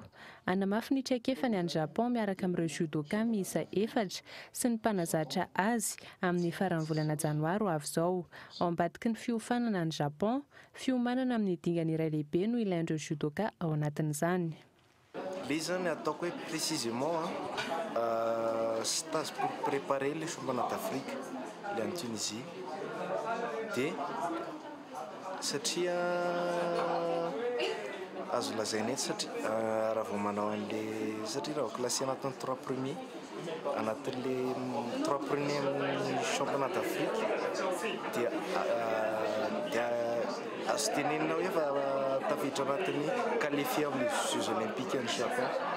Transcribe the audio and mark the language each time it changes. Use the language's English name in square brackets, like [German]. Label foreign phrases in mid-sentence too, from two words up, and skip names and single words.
[Malagasy] Anamafy ny traikefany any Japon miaraka amin'ireo judoka miisa 4 sy ny mpanazatra azy amin'ny faran'ny volana janoary ho avy izao. Ao ambadiky ny fiofanana any Japon, fiomanana amin'ny dingana iray lehibe no ilain'ireo judoka ao anatin'izany. [French] Les [Malagasy] zany ataoko hoe [French] précisément stage pour préparer le championnat d'Afrique le en Tunisie [Malagasy] dia satria azo lazaina eto satria raha vao manao an'le satria raha classé anatin'ny 3 premiers anatin'le 3 premiers amin'ny [French] championnat d'Afrique [Malagasy] dia azo tenenina hoe efa tafiditra anatin'ny qualifié amin'ny [French] Jeux olympiques [Malagasy] any Japon.